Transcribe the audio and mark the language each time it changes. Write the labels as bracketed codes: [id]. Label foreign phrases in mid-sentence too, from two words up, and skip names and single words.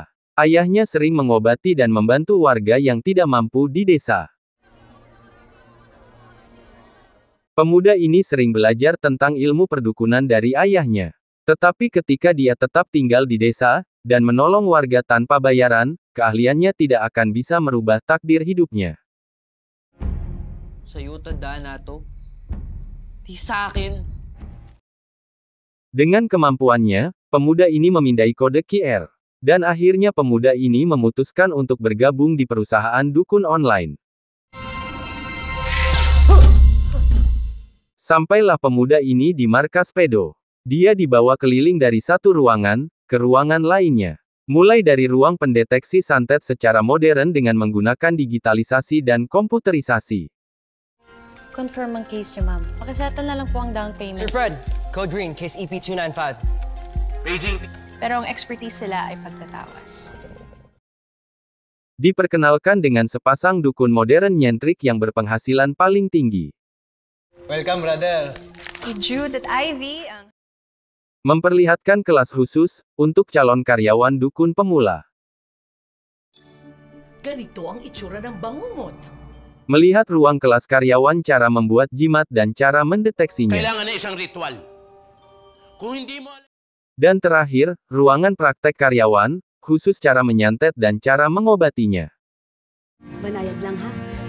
[id] Ayahnya sering mengobati dan membantu warga yang tidak mampu di desa. Pemuda ini sering belajar tentang ilmu perdukunan dari ayahnya. Tetapi ketika dia tetap tinggal di desa, dan menolong warga tanpa bayaran, keahliannya tidak akan bisa merubah takdir hidupnya. [tl] Sa'yo tandaan na to. Di sa akin. [id] Dengan kemampuannya, pemuda ini memindai kode QR. Dan akhirnya pemuda ini memutuskan untuk bergabung di perusahaan dukun online. Sampailah pemuda ini di markas Pedo. Dia dibawa keliling dari satu ruangan ke ruangan lainnya. Mulai dari ruang pendeteksi santet secara modern dengan menggunakan digitalisasi dan komputerisasi. [tl] Confirm ang case niyo, ma'am. Pakisettle na lang po ang down payment. [en] Sir Fred, Code Green, case EP295. Paging. [tl] Pero ang expertise sila ay pagtatawas. [id] Diperkenalkan dengan sepasang dukun modern nyentrik yang berpenghasilan paling tinggi. [en] Welcome, brother. [tl] Si Jude at Ivy ang... [id] Memperlihatkan kelas khusus, untuk calon karyawan dukun pemula. [tl] Ganito ang itsura ng bangungot. [id] Melihat ruang kelas karyawan cara membuat jimat dan cara mendeteksinya. [tl] Kailangan na isang ritual. Kung hindi mo... [id] Dan terakhir, ruangan praktek karyawan, khusus cara menyantet dan cara mengobatinya. [tl] Banayad lang ha.